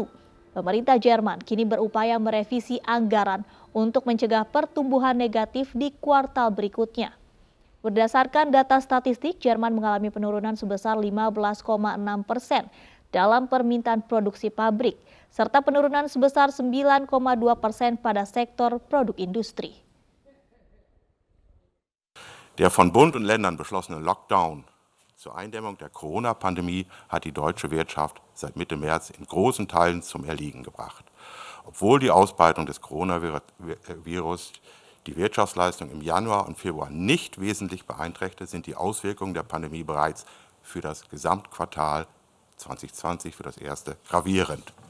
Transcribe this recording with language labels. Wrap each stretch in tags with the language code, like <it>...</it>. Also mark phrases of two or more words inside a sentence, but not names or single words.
<id>Pemerintah Jerman kini berupaya merevisi anggaran untuk mencegah pertumbuhan negatif di kuartal berikutnya. Berdasarkan data statistik, Jerman mengalami penurunan sebesar 15,6% dalam permintaan produksi pabrik, serta penurunan sebesar 9,2% pada sektor produk industri.</id> <de>Der von Bund und Ländern beschlossene Lockdown zur Eindämmung der Corona-Pandemie hat die deutsche Wirtschaft seit Mitte März in großen Teilen zum Erliegen gebracht. Obwohl die Ausbreitung des Coronavirus die Wirtschaftsleistung im Januar und Februar nicht wesentlich beeinträchtigte, sind die Auswirkungen der Pandemie bereits für das Gesamtquartal 2020, für das erste, gravierend.</de>